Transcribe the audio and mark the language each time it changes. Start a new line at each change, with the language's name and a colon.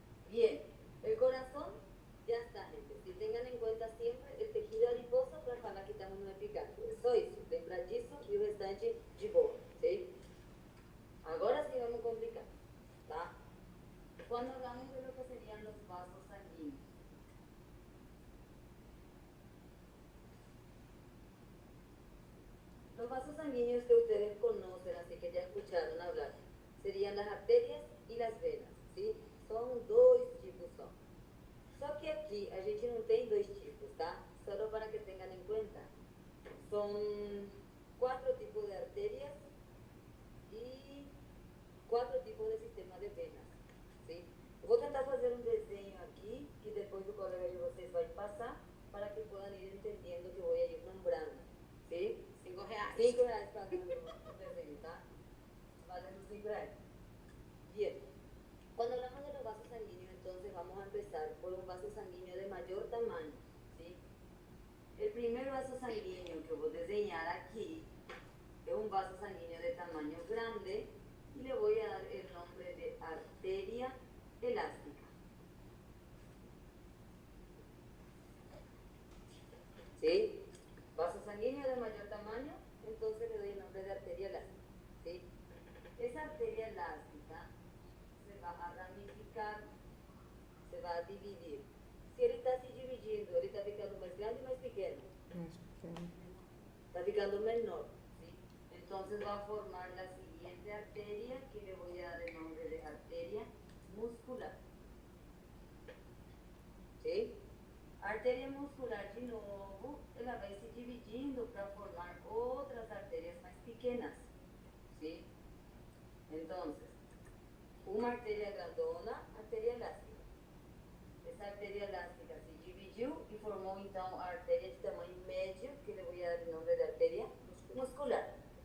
Spanish: Bien, el corazón ya está, gente. Si tengan en cuenta siempre el tejido adiposo
Portuguese: para falar que estamos no eficácio. É só isso. Lembrar disso e o restante de boa, ¿sí? Agora sim vamos complicar, tá?
Spanish: Quando hablamos de lo que serían los vasos sanguíneos. Los vasos sanguíneos que ustedes conocen, así que ya escucharon hablar, serían las arterias y las venas, ¿sí?
Portuguese: São dois tipos só. Só que aqui a gente não tem dois tipos, tá? Só para que tenham em conta. São 4 tipos de arterias e 4 tipos de sistema de venas, ¿sí? Eu vou tentar fazer um desenho aqui, que depois o colega de vocês vai passar, para que
Spanish: puedan ir
Portuguese: entendendo que vou ir nombrando, ¿sí? R$5. 5 reais para o desenho, tá? Valendo 5 reais. Bien.
Spanish: Cuando hablamos de los vasos sanguíneos, entonces vamos a empezar por un vaso sanguíneo de mayor tamaño, ¿sí? El primer vaso sanguíneo que voy a diseñar aquí es un vaso sanguíneo de tamaño grande y le voy a dar el nombre de arteria elástica. ¿Sí? Vaso sanguíneo de mayor tamaño, entonces le doy el nombre de arteria elástica, ¿sí? Esa arteria elástica se va a ramificar, se va a dividir. Si él está así dividido
Portuguese: dividindo, ele está ficando mais grande ou mais pequeno? Mais pequeno. Está ficando menor, ¿sí?
Spanish: Entonces va a formar la siguiente arteria, que le voy a dar el nombre de arteria muscular. ¿Sí?
Portuguese: Arteria muscular, de novo, ela vai se dividindo para formar outras arterias mais pequenas. ¿Sí? Entonces, uma arteria grandona, arteria elástica. Essa arteria elástica se dividiu e formou então a arteria de tamanho médio,
Spanish: que le voy a dar
Portuguese: o nome de arteria muscular.